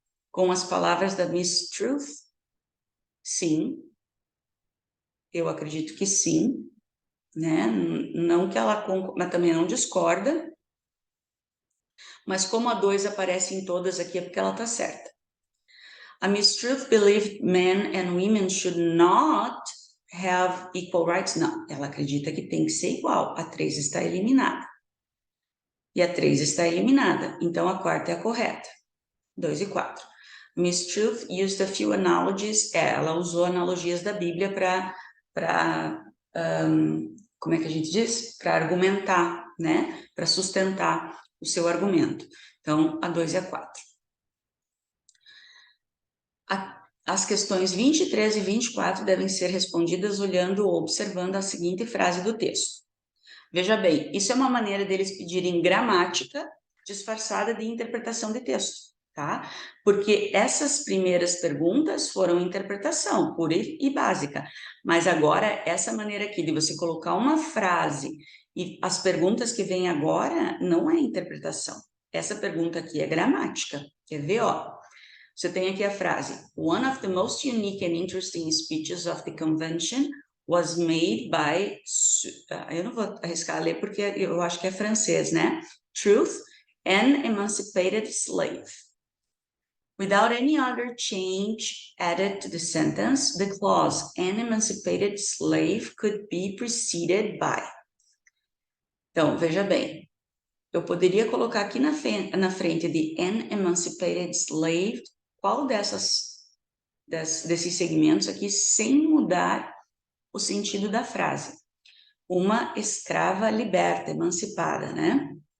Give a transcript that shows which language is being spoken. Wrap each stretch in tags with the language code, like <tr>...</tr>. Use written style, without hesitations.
<pt>Com as palavras da Miss Truth? Sim. Eu acredito que sim, né? Não que ela concorda, mas também não discorda. Mas como a 2 aparece em todas aqui, é porque ela está certa.</pt> <en>A Miss Truth believed men and women should not have equal rights.</en> <pt>Não, ela acredita que tem que ser igual. A 3 está eliminada. E a 3 está eliminada. Então, a quarta é a correta. 2 e 4.</pt> <en>Miss Truth used a few analogies.</en> <pt>Ela usou analogias da Bíblia para para, como é que a gente diz? Para argumentar, né? Para sustentar o seu argumento. Então, a 2 e a 4. As questões 23 e 24 devem ser respondidas olhando ou observando a seguinte frase do texto. Veja bem, isso é uma maneira deles pedirem gramática disfarçada de interpretação de texto, tá? Porque essas primeiras perguntas foram interpretação pura e básica, mas agora essa maneira aqui de você colocar uma frase e as perguntas que vêm agora não é interpretação. Essa pergunta aqui é gramática. Quer ver, ó? Você tem aqui a frase:</pt> <en>One of the most unique and interesting speeches of the convention was made by...</en> <pt>eu não vou arriscar ler porque eu acho que é francês, né?</pt> <en>Truth, an emancipated slave. Without any other change added to the sentence, the clause an emancipated slave could be preceded by.</en> <pt>Então, veja bem, eu poderia colocar aqui na frente de</pt> <en>an emancipated slave</en> <pt>qual desses segmentos aqui sem mudar o sentido da frase. Uma escrava liberta, emancipada, né?</pt>